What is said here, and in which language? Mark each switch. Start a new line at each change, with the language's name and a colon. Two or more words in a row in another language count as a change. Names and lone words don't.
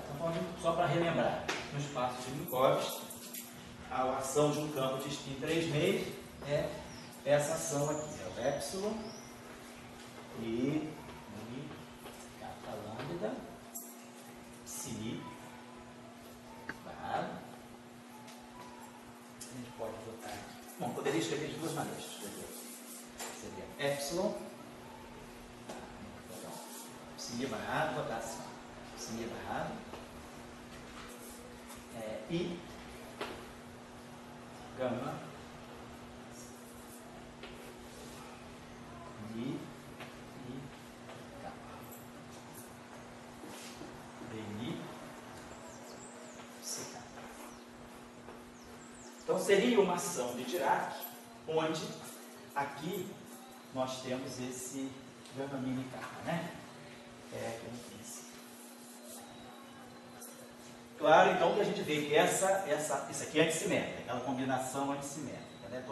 Portuguese: Estamos falando só para relembrar, no espaço de Minkowski, a ação de um campo de spin 3 meios é essa ação aqui, é o epsilon e kappa lambda psi barra. A gente pode botar aqui. Bom, poderia escrever de duas maneiras. epsilon, psi barrado, vou botar assim, psi barrado, I, gama, I, kappa. DI, psi kappa. Então seria uma ação de Dirac, onde aqui nós temos esse gama mini kappa, né? Como disse. Claro, então, que a gente vê que isso aqui é antissimétrica, aquela combinação antissimétrica, né?